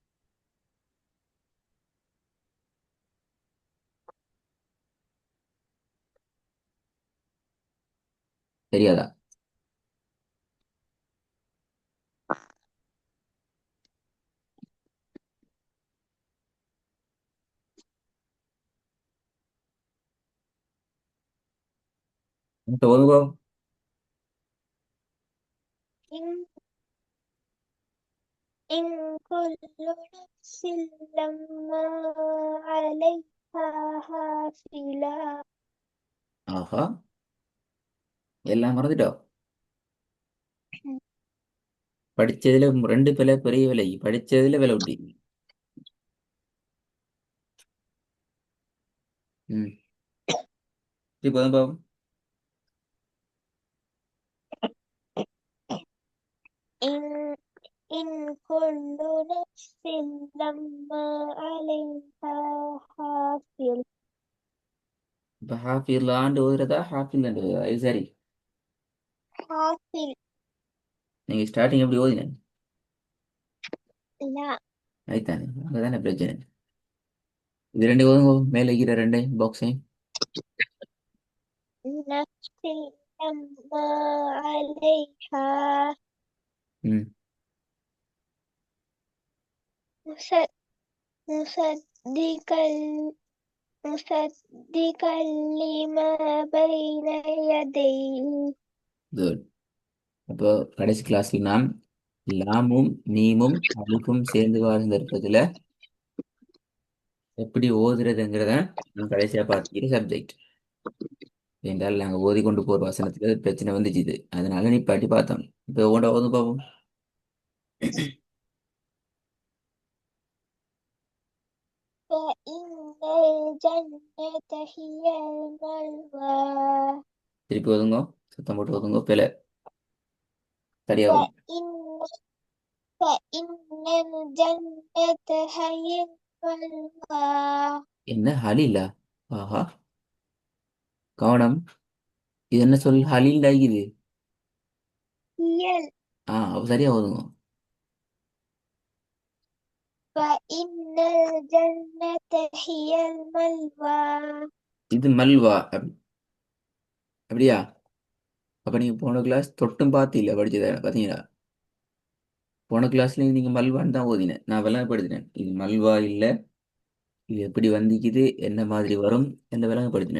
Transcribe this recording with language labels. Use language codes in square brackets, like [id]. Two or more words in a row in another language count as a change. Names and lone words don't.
[ta] தெரியாதா? ஒதுங்கோ. [ar] إن إن كل نفس لما عليها حافظة. [ta] ஆஹா, எல்லாம் மறந்துட்டோம். படிச்சதுல ரெண்டு பேல பெரிய விலை, படிச்சதுல விலை விட்டி. ம். இப்போ பாப்போம். [ar] إن إن كل نفس لما عليها حافظ. [ta] இப்போ ஹாஃபில் ஆண்டு ஓதுறதா ஹாஃபில் ஆண்டு ஓதுறதா? இது சரி. [ar] حافظ. [ta] நீங்க ஸ்டார்டிங் எப்படி ஓதின? [ar] لا. [ta] அதுதானே அங்கதானே பிரச்சனை. இது ரெண்டு ஓதுங்கோ, மேலே இருக்கிற ரெண்டு பாக்ஸையும். [ar] نفس لما عليها ம். مصد- مصدقا مصدقا لما بين يديه. [ta] குட். அப்போ கடைசி கிளாஸ்ல நாம் லாமும் மீமும் அலிஃபும் சேர்ந்து வாழ்ந்த இருப்பதுல எப்படி ஓதுறதுங்கிறத நான் கடைசியா பார்த்துக்கிற சப்ஜெக்ட். என்றால் நாங்கள் ஓதி கொண்டு போகிற வசனத்துல பிரச்சனை வந்துச்சு, இது அதனால நீ பாட்டி பார்த்தோம். இப்போ ஓட ஓது பார்ப்போம். [ar] فإن الجنة هي المأوى. [ta] திருப்பி ஓதுங்கோ, சத்தம் போட்டு ஓதுங்கோ, பிள்ளை சரியா வரும். [ar] فإن فإن الجنة هي المأوى. [ta] என்ன ஹலிலா? ஆஹா, கவனம். இது என்ன சொல்? ஹலில் ஆகிது. [ar] هي [ta] அப்போ சரியா ஓதுங்க. [ar] فإن الجنة هي المأوى. [ta] இது மல்வா அப்படியா? அப்ப நீங்க போன கிளாஸ் தொட்டும் பார்த்து படிச்சத பாத்தீங்களா? போன கிளாஸ்ல நீங்க மல்வான்னு தான் ஓதினேன், நான் விளங்கப்படுத்தினேன் இது மல்வா இல்ல, இது எப்படி வந்திக்குது, என்ன மாதிரி வரும் என்ன விளங்கப்படுத்தினேன்.